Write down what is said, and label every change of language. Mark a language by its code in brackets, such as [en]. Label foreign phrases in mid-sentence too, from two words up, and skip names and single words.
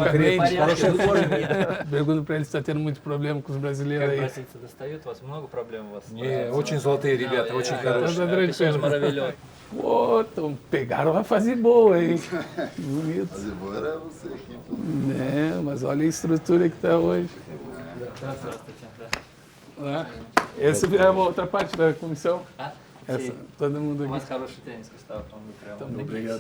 [pt] Pergunto pra ele se tá tendo muito problema com os brasileiros aí. [ru] Очень золотые ребята, очень хорошие. [pt] Pô, então pegaram uma fase boa, hein? Bonito. Fase boa era você aqui, pô. É, mas olha a estrutura que tá hoje. Essa é a outra parte da comissão. Essa, todo mundo aqui. Obrigado.